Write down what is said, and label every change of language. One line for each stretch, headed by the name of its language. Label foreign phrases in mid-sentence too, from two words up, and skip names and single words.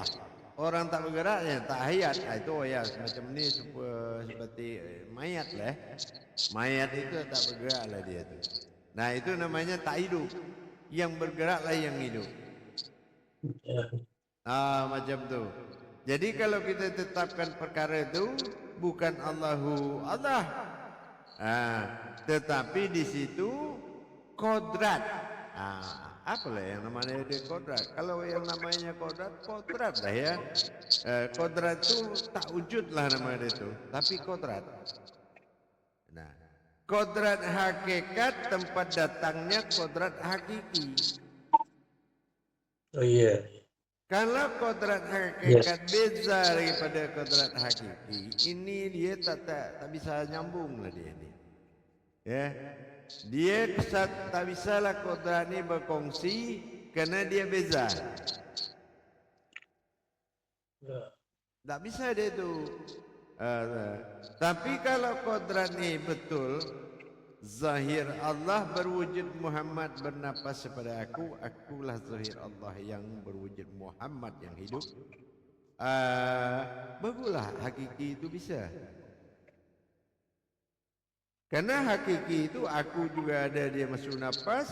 Malay: Orang tak bergerak ya tak hayat. Itu ya semacam ni seperti mayat lah. Mayat itu tak bergerak lah dia tu. Nah itu namanya tak hidup. Yang bergerak lah yang hidup. Macam tu. Jadi kalau kita tetapkan perkara itu bukan
Arabic: الله الله.
Malay: Tetapi di situ kodrat. Apalah yang namanya dia kodrat? Kalau yang namanya kodrat lah ya. Kodrat itu tak wujud lah nama dia itu. Tapi kodrat. Nah, kodrat hakikat tempat datangnya kodrat hakiki. Oh iya. Kalau kodrat Yes. hakikat beza daripada kodrat hakiki, ini dia tak bisa nyambung lah dia ni. Ya, dia tak bisalah kodrat ni berkongsi kerana dia beza. Tak bisa dia tu. Tapi kalau kodrat ni betul, zahir Allah berwujud Muhammad bernafas kepada aku, akulah zahir Allah yang berwujud Muhammad yang hidup. Baguslah hakiki itu bisa. Karena hakiki itu aku juga ada, dia masuk nafas.